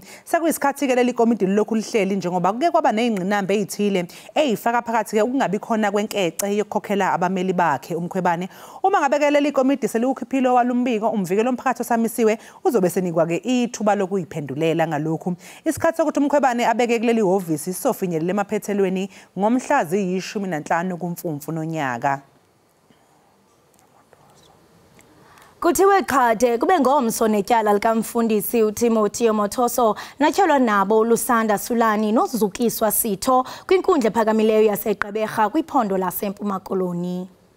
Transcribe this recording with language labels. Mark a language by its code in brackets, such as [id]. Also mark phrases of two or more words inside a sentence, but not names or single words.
[zu] Sekuyisikhathi ke leli komidi lokhu lihleli njengoba kuke kwaba nezingqinamba ezithile ezifaka phakathi ke ukungabi khona kwenkece yokukhokhela abameli bakhe uMkhwebane. Uma ngabe ke leli komidi selikhiphile walumbiko umvikelo omphakathi osamisiwe uzobe senikwa ke ithuba lokuyiphendulela ngalokhu. Isikhathi sokuthi uMkhwebane abeke kuleli hhovisi sofinyelela emaphethelweni ngomhla 15 kuMfumfu nonyaka. [xh] Kuthiwe qhade kube ngomso netyala likamfundisi uTimothy Mothoso natyelwa nabo uLusanda Sulani noZukiswa Sitho kwinkundla ephakamileyo yaseGqeberha kwiphondo laseMpuma Koloni.